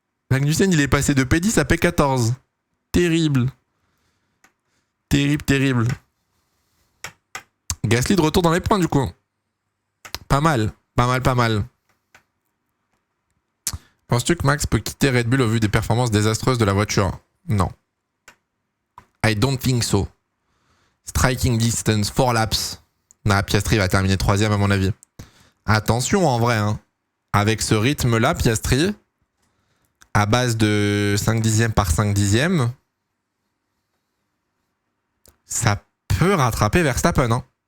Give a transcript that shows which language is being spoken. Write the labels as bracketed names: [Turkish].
[French] Magnussen, il est passé de P10 à P14. Terrible. Terrible, terrible. Gasly de retour dans les points, du coup. Pas mal. Pas mal, pas mal. Penses-tu que Max peut quitter Red Bull au vu des performances désastreuses de la voiture? [English] Non. I don't think so. Striking distance, 4 laps. [French] Nah, Piastri va terminer 3ème à mon avis. Attention en vrai, hein. Avec ce rythme-là, Piastri, à base de 5 dixièmes par 5 dixièmes, ça peut rattraper Verstappen. Hein.